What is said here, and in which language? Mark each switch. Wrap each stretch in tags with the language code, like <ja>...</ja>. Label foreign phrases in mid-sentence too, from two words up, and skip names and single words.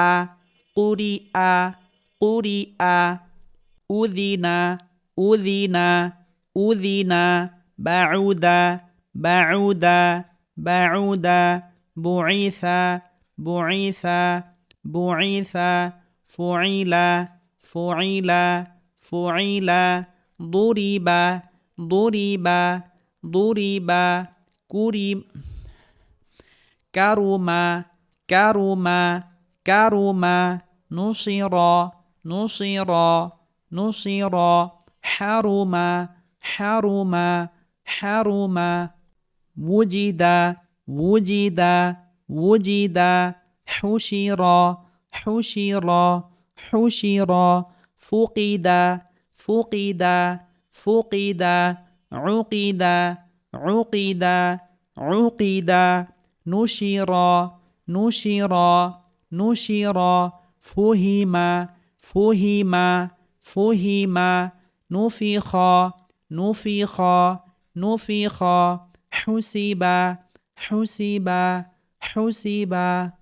<ar>قرئ قرئ وزن وزن وزن بعد بعد بعد بئس بئس بئس فعل فعل فعل ضرب ضرب ضرب قر كرم كرم كرم نصر نصر نصر حرم حرم হারুমা وجدا وجدا وجدا حشرا حشرا حشرا فقدا فقدا فقدا عقدا عقدا عقدا نشرا نشرا نشرا فهما فهما فهما نفخا نفخا نفخا حسبا حسبا حسبا</ar>